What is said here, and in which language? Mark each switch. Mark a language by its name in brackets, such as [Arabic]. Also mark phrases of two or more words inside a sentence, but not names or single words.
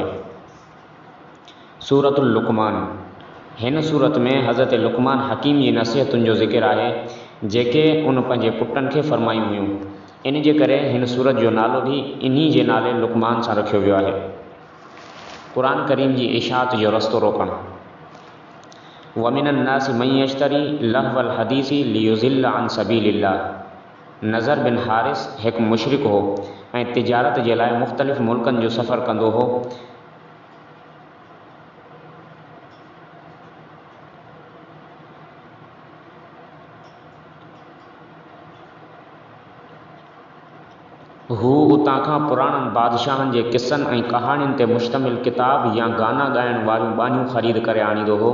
[Sindhi] सूरतुल लुक़मान। हिन सूरत में हज़रत लुक़मान हकीम जी नसीहतुनि जो ज़िक्र आहे, जेके उन पंहिंजे पुटनि खे फरमायूं हुयूं। इन जे करे हिन सूरत जो नालो भी इन्ही जे नाले लुक़मान सां रखियो वियो आहे। क़ुरान करीम जी इशाअत जो रस्तो रोकणु। [Arabic] ومن الناس من يشتري لهو الحديث ليضل عن سبيل الله. [Sindhi] नज़र बिन हारिस हिकु मुशरिक हो ऐं तिजारत जे लाइ मुख़्तलिफ़ मुल्कनि जो सफ़र कंदो हो। हू उतां खां पुराणनि बादशाहनि जे किसनि ऐं कहाणियुनि ते मुश्तमिल किताब या गाना ॻाइण वारियूं बानियूं ख़रीद करे आणींदो हो।